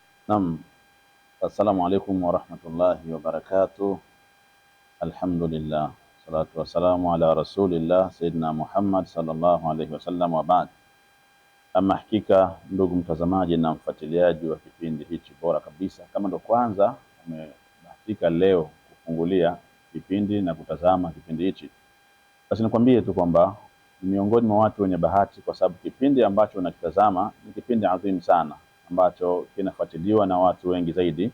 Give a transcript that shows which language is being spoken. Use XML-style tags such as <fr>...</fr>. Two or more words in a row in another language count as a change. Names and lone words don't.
<ar>نعم، السلام عليكم ورحمة الله وبركاته. الحمد لله، الصلاة والسلام على رسول الله سيدنا محمد صلى الله عليه وسلم وبعد.</ar> <sw>Ama hakika, ndugu mtazamaji na mfuatiliaji wa kipindi hichi bora kabisa, kama ndo kwanza umebahatika leo kufungulia kipindi na kutazama kipindi hichi, basi nikwambie tu kwamba miongoni mwa watu wenye bahati, kwa sababu kipindi ambacho unakitazama ni kipindi adhimu sana ambacho kinafuatiliwa na watu wengi zaidi.</sw>